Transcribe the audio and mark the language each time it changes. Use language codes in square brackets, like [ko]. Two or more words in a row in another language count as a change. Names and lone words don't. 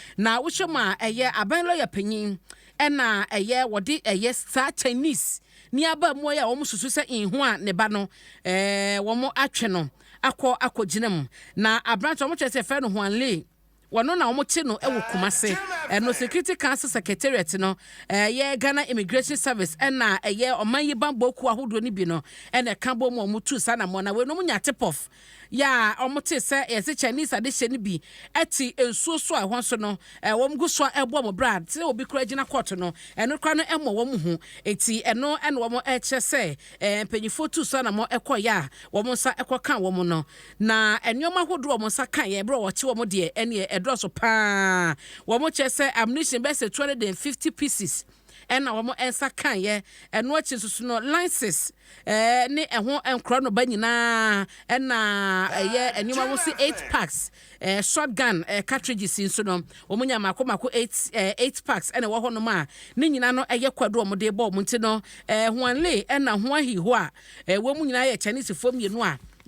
[ak] Na wohyɛ mu a, ɛyɛ, aban lawyer panyin, ɛna, ɛyɛ, wɔde, ɛyɛ, saa Chinese ne aba mu a wɔn susu sɛ nhu a ne ba no, ɛɛ, wɔn atwe no akɔ akɔgyina mu. Na aberante a wɔkyerɛ sɛ ɛfrɛ no Huan Lee, wɔno na wɔte no ɛwɔ Kumase. Ɛno Security Council Secretariat no, ɛyɛ Ghana Immigration Service ɛna ɛyɛ ɔman yi bammɔ kuo ahodoɔ no bi no, ɛna ɛka bɔ mu a wɔtu saa nam na wɔn nya tip off. Ya, wɔte sɛ yɛsɛ Chinese adehyɛ no bi ɛte nsuo so a ɛhɔ nso no, ɛɛ, wɔn gu so a ɛbɔ wɔn bra. Sɛ obi kura gyina court no, ɛno kora no ɛmmɔ wɔn ho. Eti ɛno ɛna wɔn ɛkyerɛ sɛ, ɛɛ, mpanyinfoɔ tu saa nam ɛkɔ yɛ a, wɔn nsa ɛkɔ ka wɔn no. Na nneɛma ahodoɔ a wɔn nsa ka yɛ, ɛberɛ a wɔkye wɔn deɛ, ɛneɛ ɛdɔɔso paa. Wɔn kyerɛ sɛ ammunition bɛyɛ sɛ two hundred and fifty pieces. Ɛna wɔn nsa ka yɛ, ɛno akyi nso so no, lances, ɛɛ, ne ɛho nkora no ba nyinaa, ɛna ɛyɛ nneɛma wɔn si eight packs, ɛɛ, shotgun, ɛɛ, cartridges nso no, wɔn nya mako mako eight, ɛɛ, eight packs ɛna ɛwɔ hɔnom a, ne nyinaa no ɛyɛ kwado a wɔn de bɔ wɔn ti no, ɛɛ, Huan Lee ɛna Huan Hiho a, ɛɛ, wɔn nyinaa yɛ Chinese foɔ mmienu a,